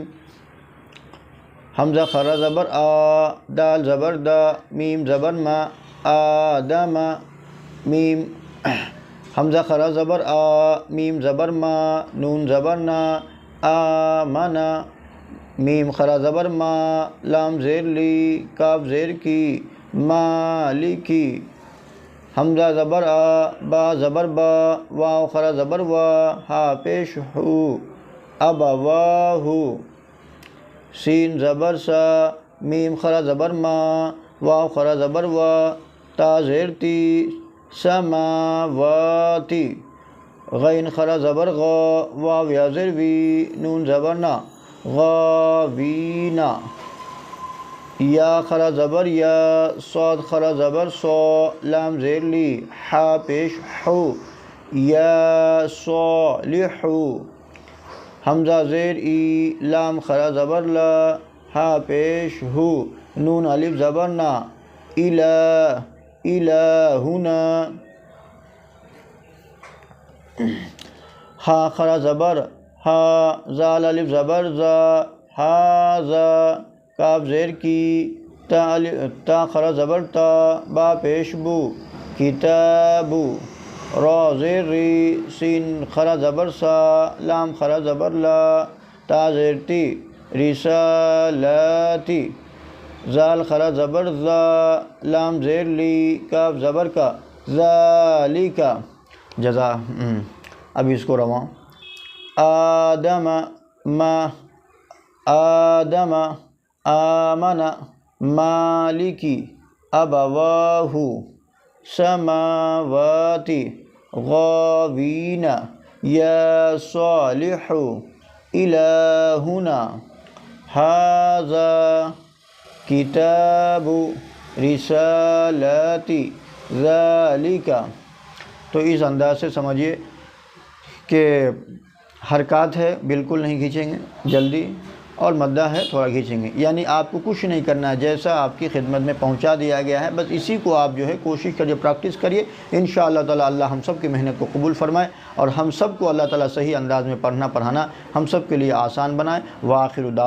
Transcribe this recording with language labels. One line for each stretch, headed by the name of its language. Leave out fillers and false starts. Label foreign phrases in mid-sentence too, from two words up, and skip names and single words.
Urdu: حمزہ خر زبر آ، دال زبر دا، میم زبر ما، آدم، میم حمزہ خرا زبر آ، میم زبر ما، نون زبر نا، آمنا، میم خرا زبر ما، لام زیر لی، کاف زیر کی، مالکی، حمزہ زبر آ، با زبر با، واو خرا زبر وا، ہا پیش ہو، ابواہو، سین زبر سا، میم خرا زبر ما، واو خرا زبر وا، تا زیر تی، سماواتی، غین خرا زبر غا، واو یا زیر وی، نون زبر نا، غاوینا، یا خرا زبر یا، صاد خرا زبر سو، لام زیر لی، حا پیش حو، یا صالحو، حمزہ زیر ای، لام خرا زبر لا، ہا پیش ہو، نون الف زبر نا، الہ، الہنا، ہا خرا زبر ہا، زال الف زبر زا، ہاذا، کاف زیر کی، تا خرا زبر تا، با پیش بو، کتابو، را زیر ری، سین خرا زبر سا، لام خرا زبر لا، تا زیر تی، رسالاتی، زال خرا زبر زا، لام زیر لی، کاف زبر کا، ذالکا، جزا۔ اب اس کو رواں،
Arabic: آدم ما، آدم، آمن، مالکی، ابواہو، سماواتی، غاوین، یا صالحو، الہنا، ھذا، کتاب، رسالاتی، ذالک۔
Urdu: تو اس انداز سے سمجھیے کہ حرکات ہے بالکل نہیں کھینچیں گے جلدی، اور مدہ ہے تھوڑا کھینچیں گے، یعنی آپ کو کچھ نہیں کرنا ہے، جیسا آپ کی خدمت میں پہنچا دیا گیا ہے بس اسی کو آپ جو ہے کوشش کریے، پریکٹس کریے،
Arabic: انشاءاللہ تعالی
Urdu: اللہ ہم سب کی محنت کو قبول فرمائے، اور ہم سب کو اللہ تعالی صحیح انداز میں پڑھنا پڑھانا ہم سب کے لیے آسان بنائے۔